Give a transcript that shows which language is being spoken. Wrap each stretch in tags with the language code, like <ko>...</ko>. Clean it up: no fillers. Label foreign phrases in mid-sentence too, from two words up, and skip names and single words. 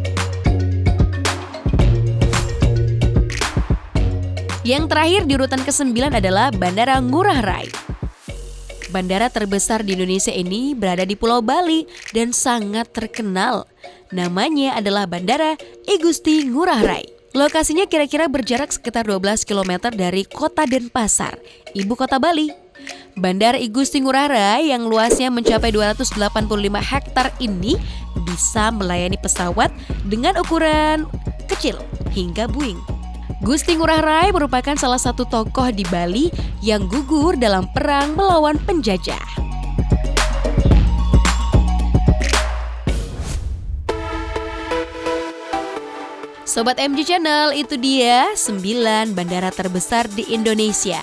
<id>Yang terakhir di urutan ke-9 adalah Bandara Ngurah Rai. Bandara terbesar di Indonesia ini berada di Pulau Bali dan sangat terkenal. Namanya adalah Bandara I Gusti Ngurah Rai. Lokasinya kira-kira berjarak sekitar 12 km dari kota Denpasar, ibu kota Bali. Bandara I Gusti Ngurah Rai yang luasnya mencapai 285 hektar ini bisa melayani pesawat dengan ukuran kecil hingga Boeing. Gusti Ngurah Rai merupakan salah satu tokoh di Bali yang gugur dalam perang melawan penjajah. Sobat MG Channel, itu dia 9 bandara terbesar di Indonesia.</id>